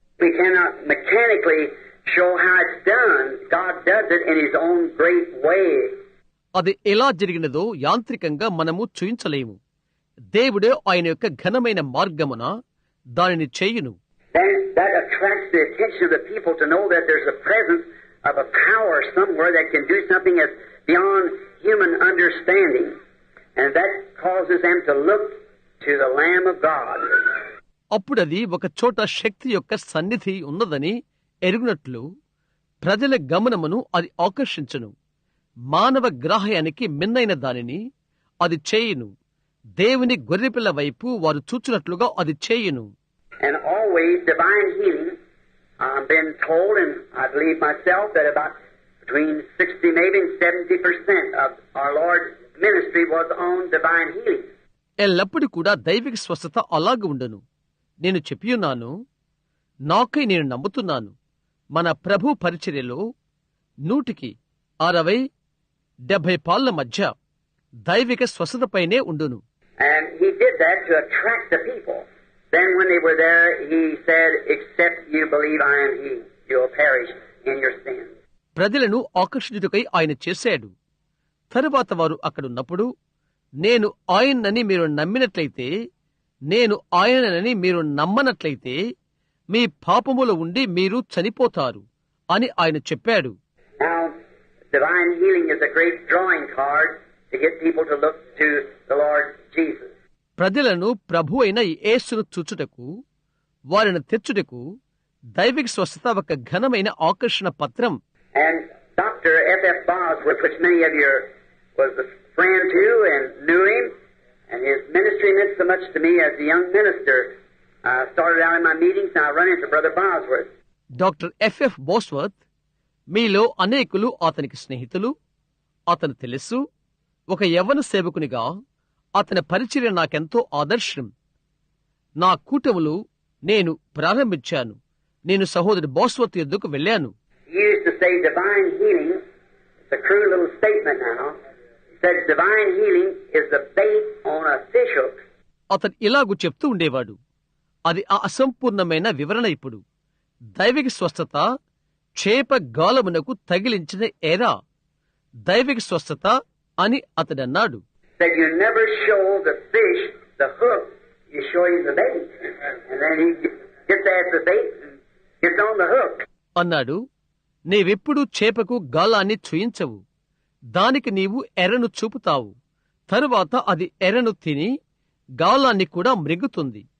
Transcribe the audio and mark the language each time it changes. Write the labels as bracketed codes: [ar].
[en] We cannot mechanically show how it's done. God does it in His own great way. [te] అది ఎలా జరిగినదో యాంత్రికంగా మనము చూయించలేము. దేవుడే ఆయన యొక్క ఘనమైన మార్గమున దానిని చేయును. [en] Then that attracts the attention of the people to know that there's a presence of a power somewhere that can do something that's beyond human understanding. And that causes them to look to the Lamb of God. [te] అప్పుడది ఒక చోట శక్తి యొక్క సన్నిధి ఉన్నదని ఎరుగునట్లు ప్రజల గమనమును అది ఆకర్షించును. మానవ గ్రాహయానికి మిన్నైన దానిని అది చేయును. దేవుని గొర్రెపిల్ల వైపు వారు చూచున్నట్లుగా అది చేయును. [en] And always divine healing, I've been told, and I believe myself, that about between 60 maybe and 70% of our Lord's ministry was on divine healing. [te] ఎల్లప్పుడూ కూడా దైవిక స్వస్థత అలాగ ఉండును. నేను చెప్పియున్నాను, నాకై నేను నమ్ముతున్నాను, మన ప్రభు పరిచర్యలో 160-70 మధ్య దైవిక స్వస్థతపైనే ఉండును. [en] And He did that to attract the people. Then when they were there, He said, "Except you believe I am He, you will perish in your sins." [te] ప్రజలను ఆకర్షించుటకై ఆయన చేశాడు. తరువాత వారు అక్కడున్నప్పుడు, నేను ఆయనని మీరు నమ్మినట్లయితే, నేను ఆయనని మీరు నమ్మనట్లయితే మీ పాపములో ఉండి మీరు చనిపోతారు అని ఆయన చెప్పాడు. [en] Now, divine healing is a great drawing card to get people to look to the Lord Jesus. [te] ప్రజలను ప్రభు అయిన యేసును చూచుటకు, వారిని తెచ్చుటకు దైవిక స్వస్థత ఒక ఘనమైన ఆకర్షణ పత్రం. [en] And Dr. F.F. Bosworth, which many of you was a friend to and knew him, and his ministry meant so much to me as a young minister. I started out in my meetings and I run into Brother Bosworth. [te] Doctor FF Bosworth మీలో అనేకులు అతనికి స్నేహితులు, అతను తెలుసు. ఒక యవ్వన సేవకునిగా అతని పరిచర్య నాకెంతో ఆదర్శం. నా కూటములు నేను ప్రారంభించాను. నేను సహోదరుడు బోస్వర్త్ యొద్దకు వెళ్ళాను. [en] He used to say divine healing, it's a crude little statement now, he said divine healing is the bait on a fish hook. [te] అతను ఇలాగూ చెప్తూ ఉండేవాడు. అది ఆ అసంపూర్ణమైన వివరణ. ఇప్పుడు దైవిక స్వస్థత చేప గాలమునకు తగిలించిన ఎరా దైవిక స్వస్థత అని అతడన్నాడు. [en] That you never show the fish the hook, you show him the bait. And then he gets at the bait and gets on the hook. [te] అన్నాడు, నీవెప్పుడు చేపకు గాలాన్ని చూయించవు, దానికి నీవు ఎరను చూపుతావు, తరువాత అది ఎరను తిని గాలాన్ని కూడా మృంగుతుంది.